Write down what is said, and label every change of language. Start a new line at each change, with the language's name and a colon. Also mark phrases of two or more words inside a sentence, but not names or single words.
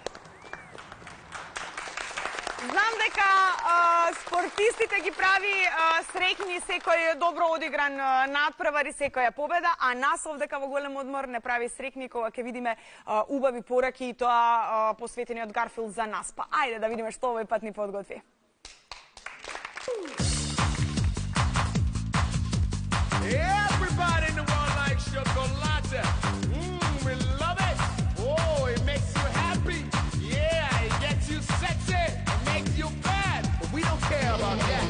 Macedonian: Знам дека спортистите ги прави среќни секој добро одигран надпревар и секоја победа, а нас овдека во голем одмор не прави среќни кога ќе видиме убави пораки и тоа посветени од Гарфилд за нас. Па ајде да видиме што овој пат ни подготви.
English: Everybody in the world likes chocolate. We love it. Oh, it makes you happy. Yeah, it gets you sexy. It makes you bad. But we don't care about that.